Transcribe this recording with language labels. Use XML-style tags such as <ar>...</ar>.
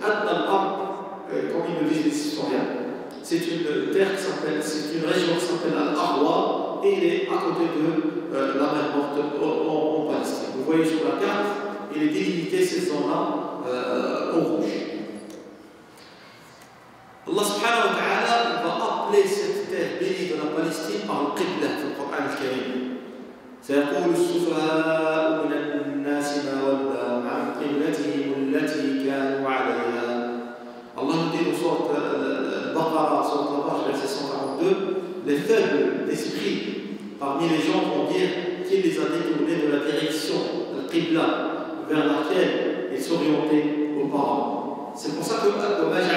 <fr>Adna al-Ard, comme ils le disent les historiens, c'est une terre qui s'appelle, c'est une région qui s'appelle Al-Arwa et elle est à côté de la mer Morte en Palestine. Vous voyez sur la carte, il est délimité ces zones-là en rouge. Allah subhanahu wa ta'ala va appeler cette terre bénie de la Palestine par le Qibla dans le Coran al-Karim.</fr> <ar>سيقول السفهاء من الناس ما ولاهم عن قبلتهم التي كانوا عليها.</ar> <fr>Allah nous dit dans sourate Al-Baqarah, sourate Al-Baqarah, verset 142, les faibles d'esprit parmi les gens vont dire qu'il les a détournés de la direction, le Qibla, vers laquelle ils s'orientaient auparavant. C'est pour ça que le</fr>